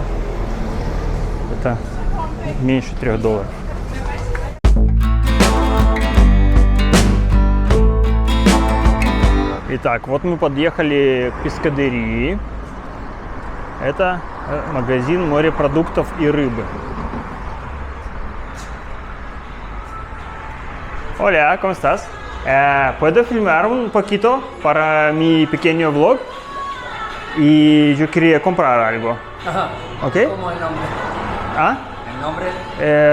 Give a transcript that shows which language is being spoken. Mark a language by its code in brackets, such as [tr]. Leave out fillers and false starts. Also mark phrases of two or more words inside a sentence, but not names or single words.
[ru] Это меньше $3. Итак, вот мы подъехали к пескадерии. Это магазин морепродуктов и рыбы. [es] Hola, ¿cómo estás? ¿Puedo filmar un poquito para mi pequeño vlog? Y yo quería comprar algo. Ajá. ¿Ok? ¿Cómo es el nombre? ¿Ah? ¿El nombre?